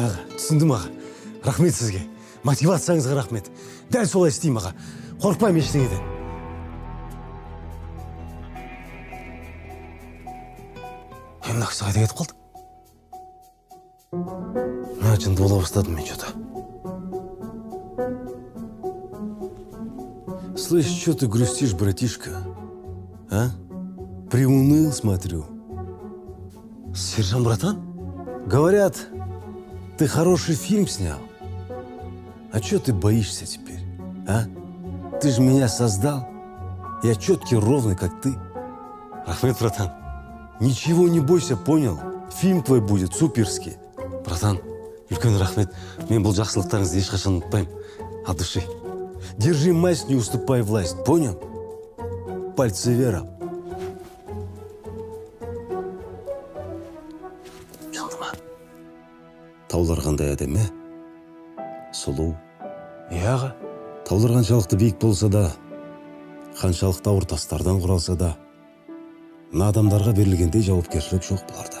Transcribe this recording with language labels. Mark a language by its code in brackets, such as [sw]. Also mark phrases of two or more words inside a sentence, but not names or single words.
[kk] Түсіндім, аға. Рахмет сізге. Мотивацияңызға рахмет. Дәл солай істеймін, аға. Қорықпаймын ештеңеден. Мына кісі қайда кетіп қалды? Жынды бола бастадым мен что-то. [ru] Слышь, что ты грустишь, братишка? А? Приуныл, смотрю. Сержан, братан? Говорят, ты хороший фильм снял. А что ты боишься теперь, а? Ты же меня создал. Я четкий, ровный, как ты. [kk] Рахмет, братан. [ru] Ничего не бойся, понял? Фильм твой будет суперский. [kk] Братан, үлкен рахмет. Мен бұл жақсылықтарыңызды ешқашан ұмытпаймын. [ru] От души. Держи масть, не уступай власть, понял? Пальцы вверх. [kk] Жандыма. Таулар қандай әдемі? Сұлу. Аға. Таулар қаншалықты биік болса да, қаншалықты ауыр тастардан құралса да, мына адамдарға берілгендей жауапкершілік жоқ бұларда.